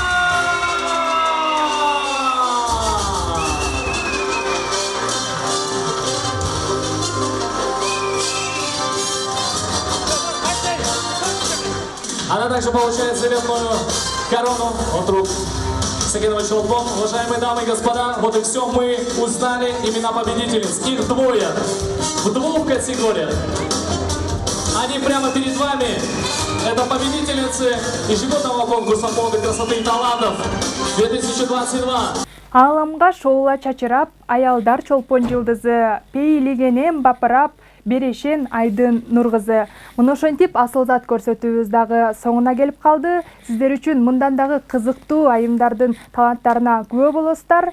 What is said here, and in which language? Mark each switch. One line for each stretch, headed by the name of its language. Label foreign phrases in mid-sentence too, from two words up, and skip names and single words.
Russian: Она также получает заветную корону от рук Сагенова Челпон. Уважаемые дамы и господа, вот и все, мы узнали имена победительниц. Их двое, в двух категориях. Они прямо перед вами. Это победительницы ежегодного конкурса «Моды, красоты и талантов» 2022.
Kyrgyz: Ааламга шоула чачырап, аялдар чолпон жылдызы, пейлигенен бапырап, Берешен Айдын Нургызы. Муну ошентип асыл зат көрсөтүүбүз дагы соңуна келип калды. Сиздер үчүн мындан дагы кызыктуу айымдардын таланттарына күбө болосуздар.